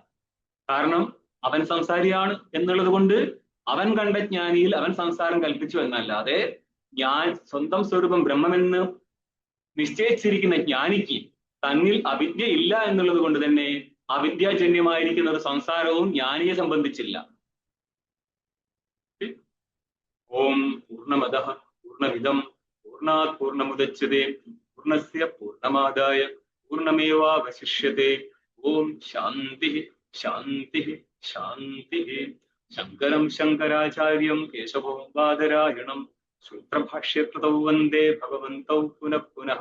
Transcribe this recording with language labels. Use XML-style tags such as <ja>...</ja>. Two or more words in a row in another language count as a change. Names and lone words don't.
<ml>കാരണം അവൻ സംസാരിയാണ് എന്നുള്ളത് കൊണ്ട് അവൻ കണ്ട ജ്ഞാനിയിൽ അവൻ സംസാരം കൽപ്പിച്ചു എന്നല്ലാതെ ഞാൻ സ്വന്തം സ്വരൂപം ബ്രഹ്മമെന്ന് നിശ്ചയിച്ചിരിക്കുന്ന ജ്ഞാനിക്ക് തന്നിൽ അവിദ്യ ഇല്ല എന്നുള്ളത് കൊണ്ട് തന്നെ അവിദ്യാജന്യമായിരിക്കുന്ന ഒരു സംസാരവും ജ്ഞാനിയെ സംബന്ധിച്ചില്ല.</ml> <sa>ഓം പൂർണ്ണമദഃ പൂർണ്ണമിദം पूर्णात् पूर्णमुदच्यते पूर्णस्य पूर्णमादाय पूर्णमेवावशिष्यते। ओम शांति शांति शांति। शंकरं शंकराचार्यं केशवं बादरायणं सूत्रभाष्यकृतौ वन्दे भगवन्तौ पुनः पुनः।</sa>